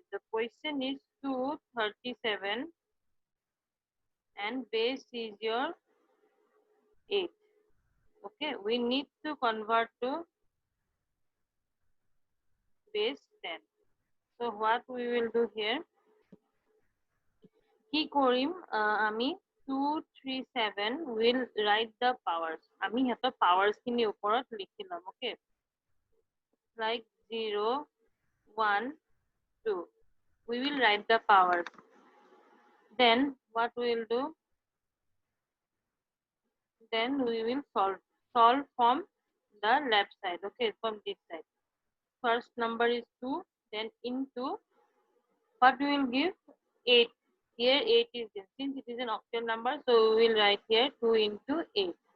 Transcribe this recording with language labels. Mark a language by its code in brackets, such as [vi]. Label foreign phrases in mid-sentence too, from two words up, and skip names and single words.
[en] The question is 237 and base is your 8. Okay. We need to convert to base 10. So what we will do here? [as] কি কৰিম আমি [en] 237 will write the powers [as] আমি হেতৰ powers খিনি ওপৰত লিখি লম [en] okay like 0 1 2 we will write the powers then what we will do then we will solve from the left side okay from this side first number is 2 then into what we will give 8 here 8 is this since it is an octal number so we will write here 2 into 8